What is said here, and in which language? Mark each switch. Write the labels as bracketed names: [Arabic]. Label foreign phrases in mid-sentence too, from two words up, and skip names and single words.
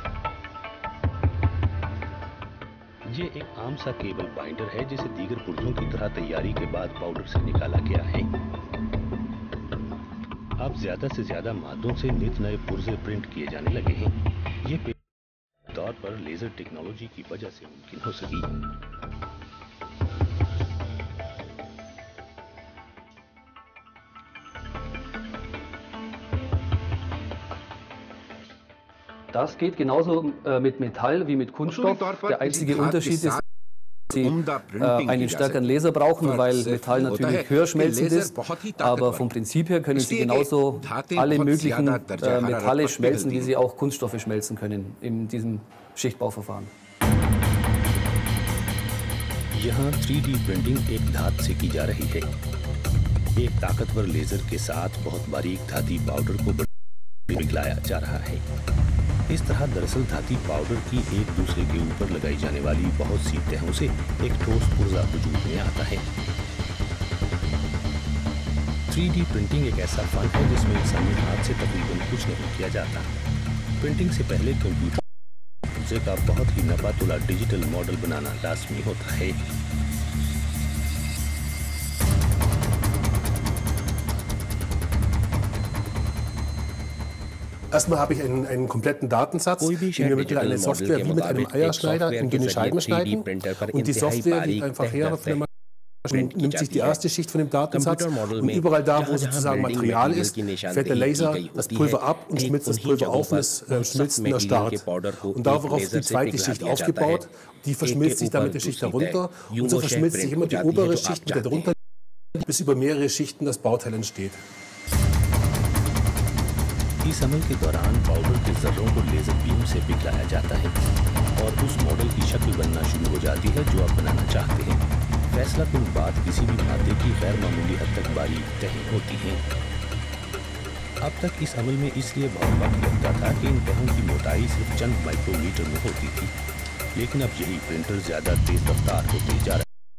[Urdu] یہ ایک عام سا کیبل بائنڈر ہے جسے دیگر پرزوں کی طرح تیاری کے بعد پاؤڈر سے نکالا گیا ہے. اب زیادہ سے زیادہ مادوں سے نت نئے پرزے پرنٹ کیے جانے لگے ہیں. یہ طور پر لیزر ٹیکنالوجی کی وجہ سے ممکن ہو سکی. [German] Das geht genauso mit Metall wie mit Kunststoff. Der einzige Unterschied ist, dass Sie einen stärkeren Laser brauchen, weil Metall natürlich höher schmelzend ist. Aber vom Prinzip her können Sie genauso alle möglichen Metalle schmelzen, wie Sie auch Kunststoffe schmelzen können in diesem Schichtbauverfahren. [Urdu] یہاں 3D پرنٹنگ ایک دھات سے کی جا رہی ہے. ایک طاقتور لیزر کے ساتھ بہت باریک دھاتی پاؤڈر کو پگھلایا جا رہا ہے. اس طرح دراصل دھاتی پاؤڈر کی ایک دوسرے کے اوپر لگائی جانے والی بہت سی تہوں سے ایک ٹھوس پرزہ وجود میں آتا ہے. 3D پرنٹنگ ایک ایسا فن ہے جس میں انسانی ہاتھ سے تقریباً کچھ نہیں کیا جاتا. پرنٹنگ سے پہلے کمپیوٹر پرزے کا بہت ہی نپاتلا ڈیجیٹل ماڈل بنانا لازمی ہوتا ہے. [German] Erstmal habe ich einen kompletten Datensatz, den wir mit einer Software wie mit einem Eierschneider in dünne Scheiben schneiden. Und die Software gibt einfach her, nimmt sich die erste Schicht von dem Datensatz und überall da, wo sozusagen Material ist, fährt der Laser das Pulver ab und schmilzt das Pulver auf und es schmilzt in der Start. Und darauf ist die zweite Schicht aufgebaut, die verschmilzt sich dann mit der Schicht darunter und so verschmilzt sich immer die obere Schicht mit der darunter, bis über mehrere Schichten das Bauteil entsteht. [Urdu] اس عمل کے دوران پاؤڈر کے ذروں کو لیزر بیم سے پگھلایا جاتا ہے اور اس ماڈل کی شکل بننا شروع ہو جاتی ہے جو آپ بنانا چاہتے ہیں. فیصلہ کن بات کسی بھی مادے کی غیر معمولی حد تک باریک تہہ ہوتی ہیں. اب تک اس عمل میں اس لیے بہت وقت لگتا تھا کہ ان تہوں کی موٹائی صرف چند مائیکرومیٹر میں ہوتی تھی، لیکن اب یہی پرنٹر زیادہ تیز رفتار ہوتے جا رہے ہیں.